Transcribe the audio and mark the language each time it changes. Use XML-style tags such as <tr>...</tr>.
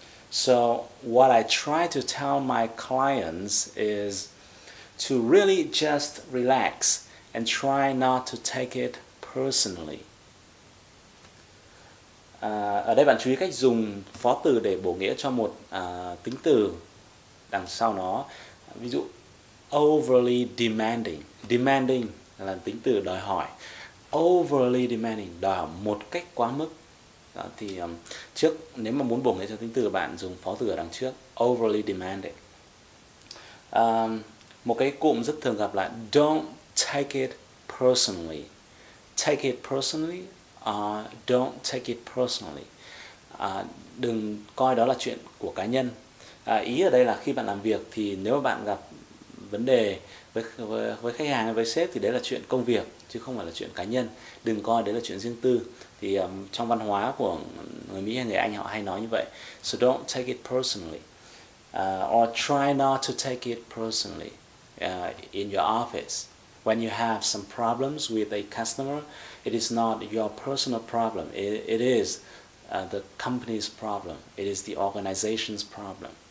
<en>So what I try to tell my clients is to really just relax and try not to take it personally.</en> <vi>Ở đây bạn chú ý cách dùng phó từ để bổ nghĩa cho một tính từ đằng sau nó. Ví dụ</vi> <en>overly demanding.</en> <vi>Demanding là tính từ đòi hỏi.</vi> <en>Overly demanding,</en> <vi>đòi hỏi một cách quá mức. Đó, thì trước, nếu mà muốn bổ nghĩa cho tính từ, bạn dùng phó từ ở đằng trước. Overly demanding. Một cái cụm rất thường gặp là</vi> <en>don't take it personally. Take it personally, don't take it personally.</en> <vi>Đừng coi đó là chuyện của cá nhân. Ý ở đây là khi bạn làm việc thì nếu mà bạn gặp vấn đề với khách hàng hay với sếp thì đấy là chuyện công việc chứ</vi> <en>không phải là chuyện cá nhân.</en> <vi>Đừng coi đấy là chuyện riêng tư. Thì trong văn hóa của người Mỹ hay người Anh họ hay nói như vậy.</vi> <en>So don't take it personally. Or try not to take it personally in your office. When you have some problems with a customer, it is not your personal problem. It is the company's problem. It is the organization's problem.</en>